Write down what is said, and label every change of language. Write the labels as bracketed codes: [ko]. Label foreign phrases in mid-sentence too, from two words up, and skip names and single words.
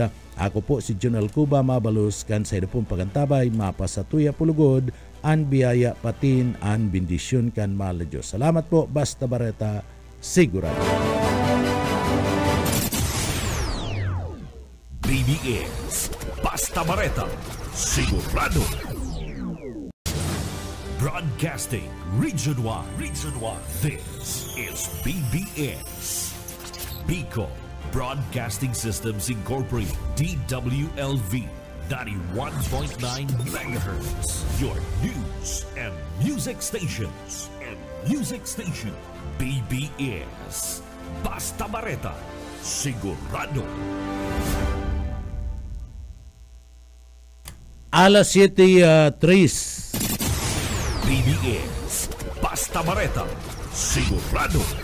[bik] Ako po si Junel Cuba mabalos kan sa idapong pagantabay mapasatuya pulugod an biyaya patin an bendisyon kan mahal na Diyos. Salamat po, basta bareta sigurado. BBS Basta Bareta Sigurado. [en] Broadcasting Region 1. This is BBS Bicol Broadcasting Systems Incorporated, DWLV 91.9 MHz. Your news and music stations. BBS Basta Bareta Sigurado. [bik] Alas 7:03. BBS Basta Bareta Sigurado.